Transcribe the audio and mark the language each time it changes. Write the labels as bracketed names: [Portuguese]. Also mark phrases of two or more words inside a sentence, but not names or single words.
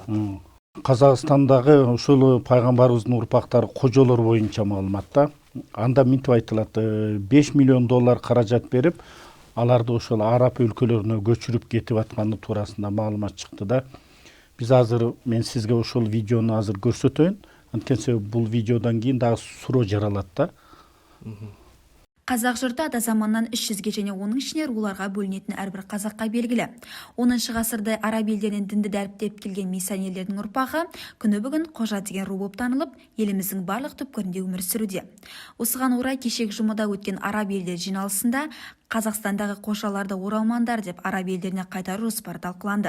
[Kyrgyz] Казакстандагы ушул пайгамбарыбыздын урпактары кожолор боюнча маалыматта анда мынтип айтылат, 5 миллион доллар каражат берип, аларды ошол араб өлкөлөрүнө көчүрүп кетип атканы туурасында маалымат чыкты да. Биз азыр мен сизге ошол видеону азыр көрсөтөйүн. Анткени бул видеодон кийин дагы суроо жаралат да. [Kazakh] Қазақ жұрты ата заманнан 300-ге және оның ішіне руларға бөлінетін әрбір қазаққа белгілі. 10 ғасырда араб елдерінен дінді дәріптеп келген миссионерлердің ұрпағы күні бүгін қожа деген ру болып танылып, еліміздің барлық түпкірінде өмір сүруде. Осыған орай кешегі жұмада өткен араб елдері жиналысында Қазақстандағы қожаларды оралмандар деп араб елдеріне қайтару жоспары талқыланды.